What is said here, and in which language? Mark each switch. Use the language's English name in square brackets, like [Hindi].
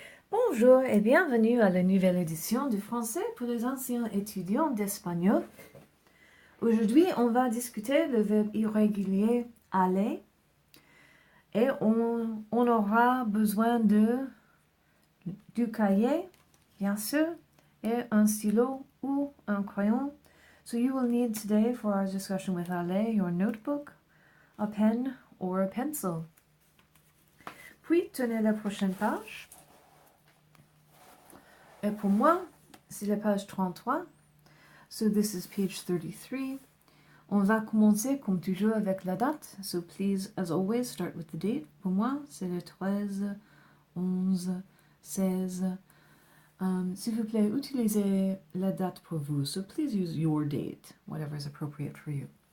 [French] Bonjour et bienvenue à la nouvelle édition du français pour les anciens étudiants d'espagnol. Aujourd'hui, on va discuter le verbe irrégulier aller et on aura besoin du cahier, bien sûr, et un stylo ou un crayon. [English] So you will need today for our discussion with aller your notebook, a pen or a pencil. [French] Puis, tenez la prochaine page. Et pour moi, c'est la page 33. [English] So this is page 33. [French] On va commencer comme toujours avec la date. [English] So please, as always, start with the date. [French] Pour moi, c'est le 13, 11, 16. S'il vous plaît, utilisez la date pour vous. [English] So please use your date, whatever is appropriate for you.